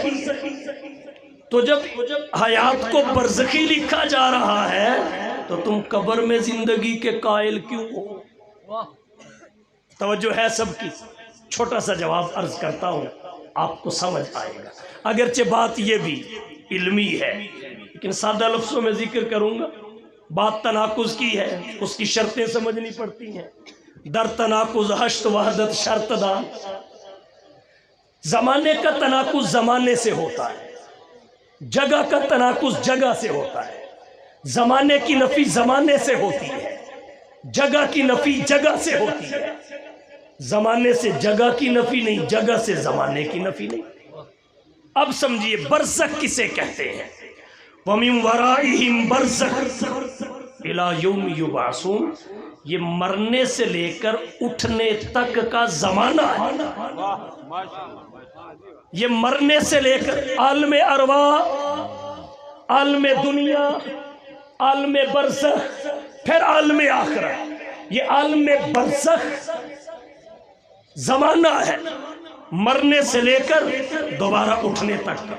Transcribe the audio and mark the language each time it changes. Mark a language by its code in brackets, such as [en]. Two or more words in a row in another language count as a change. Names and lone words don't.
[ur] تو جب حیات کو برزخی لکھا جا رہا ہے تو تم قبر میں زندگی کے قائل کیوں ہو؟ توجہ ہے سب کی؟ چھوٹا سا جواب عرض کرتا ہوں، آپ کو سمجھ آئے گا، اگرچہ بات یہ بھی علمی ہے لیکن سادہ لفظوں میں ذکر کروں گا۔ بات تناقض کی ہے، اس کی شرطیں سمجھنی پڑتی ہیں۔ [fa] در تناقض ہشت وحدت شرط دان، [ur] زمانے کا تناقض زمانے سے ہوتا ہے، جگہ کا تناقض جگہ سے ہوتا ہے، زمانے کی نفی زمانے سے ہوتی ہے، جگہ کی نفی جگہ سے ہوتی ہے، زمانے سے جگہ کی نفی نہیں، جگہ سے زمانے کی نفی نہیں۔ اب سمجھیے برزخ کسے کہتے ہیں؟ [ar] وَمِن وَرَائِهِمْ بَرْزَخٌ إِلَى يَوْمِ يُبْعَثُونَ، [ur] یہ مرنے سے لے کر اٹھنے تک کا زمانہ ہے۔ یہ مرنے سے لے کر عالم ارواح، عالم دنیا، عالم برزخ، پھر عالم آخرت، یہ عالم برزخ زمانہ ہے، مرنے سے لے کر دوبارہ اٹھنے تک کا۔